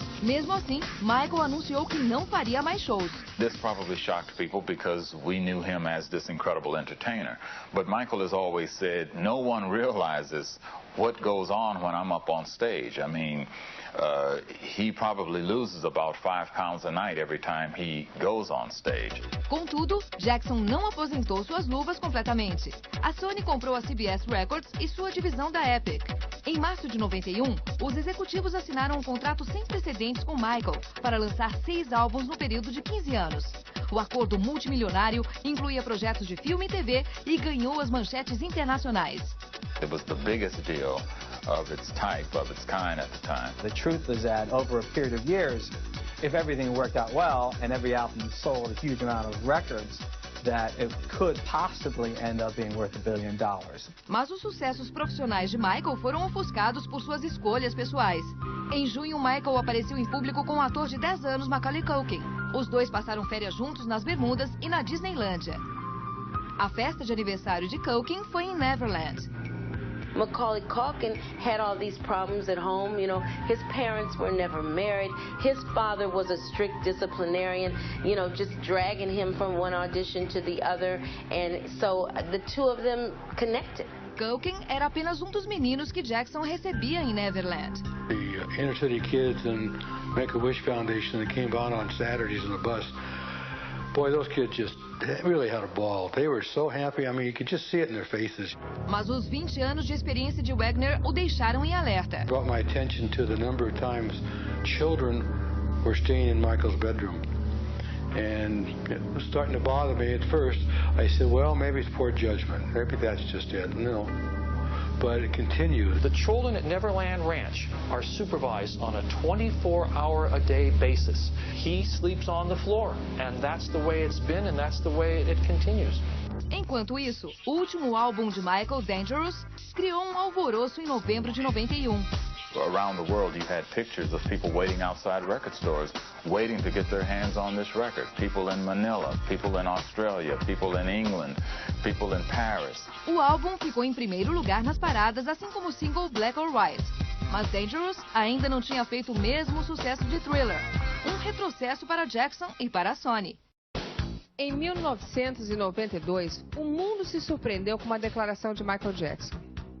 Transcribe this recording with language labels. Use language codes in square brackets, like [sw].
[pt] Mesmo assim, Michael anunciou que não faria mais shows. [en] This probably shocked people because we knew him as this incredible entertainer. But Michael has always said, no one realizes what goes on when I'm up on stage. I mean, he probably loses about 5 pounds a night every time he goes on stage. [pt] Contudo, Jackson não aposentou suas luvas completamente. A Sony comprou a CBS Records e sua divisão da Epic. Em março de 91, os executivos assinaram um contrato sem precedentes com Michael para lançar 6 álbuns no período de 15 anos. O acordo multimilionário incluía projetos de filme e TV e ganhou as manchetes internacionais. [en] It was the biggest deal of its type, of its kind at the time. The truth is that over a period of years, if everything worked out well and every album sold a huge amount of records, that it could possibly end up being worth $1 billion. [pt] Mas os sucessos profissionais de Michael foram ofuscados por suas escolhas pessoais. Em junho, Michael apareceu em público com o ator de 10 anos Macaulay Culkin. Os dois passaram férias juntos nas Bermudas e na Disneylândia. A festa de aniversário de Culkin foi em Neverland. [en] Macaulay Culkin had all these problems at home. You know, his parents were never married. His father was a strict disciplinarian, you know, just dragging him from one audition to the other. And so the two of them connected. [pt] Culkin era apenas um dos meninos que Jackson recebia em Neverland. [en] The inner city kids and Make-A-Wish Foundation that came out on Saturdays in the bus. Boy, those kids just really had a ball. They were so happy. I mean, you could just see it in their faces. [pt] Mas os 20 anos de experiência de Wagner o deixaram em alerta. [en] Brought my attention to the number of times children were staying in Michael's bedroom. And it was starting to bother me at first. I said, well, maybe it's poor judgment. Maybe that's just it. No. But it continues. The children at Neverland Ranch are supervised on a 24-hour-a-day basis. He sleeps on the floor, and that's the way it's been, and that's the way it continues. [pt] Enquanto isso, o último álbum de Michael, Dangerous, criou um alvoroço em novembro de 91. [en] Around the world, you had pictures of people waiting outside record stores, waiting to get their hands on this record. People in Manila, people in Australia, people in England, people in Paris. [pt] O álbum ficou em primeiro lugar nas paradas, assim como o single Black or White. Mas Dangerous ainda não tinha feito o mesmo sucesso de Thriller, um retrocesso para Jackson e para a Sony. Em 1992, o mundo se surpreendeu com uma declaração de Michael Jackson.